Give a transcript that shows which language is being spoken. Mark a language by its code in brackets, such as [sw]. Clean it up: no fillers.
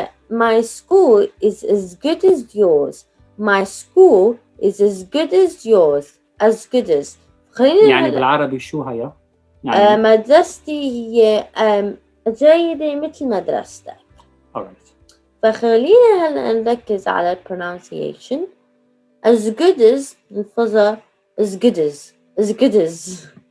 [en] My school is as good as yours. My school is as good as yours. As good as. [ar] يعني بالعربي شو هي؟ يعني مدرستي هي جيدة مثل مدرستك. [en] Alright. [ar] فخلينا هلا نركز على pronunciation. As good as نلفظها as good as.